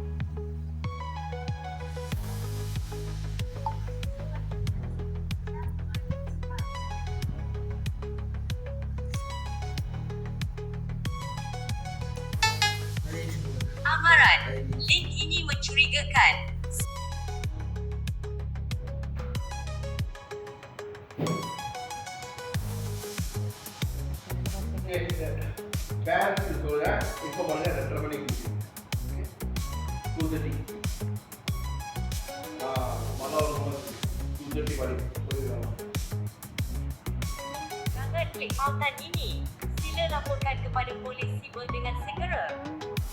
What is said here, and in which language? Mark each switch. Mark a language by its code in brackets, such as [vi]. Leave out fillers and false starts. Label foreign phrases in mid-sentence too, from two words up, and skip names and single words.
[ms] Amaran. Link ini mencurigakan. [ta] Parents சொல்ல இப்போ பண்ண 2:30 மணிக்கு ஓகே 2:30 மனோரமா 2:30 படி போயிடலாம். [ms] Jangan klik pautan ini. Sila laporkan kepada polis sibel dengan segera.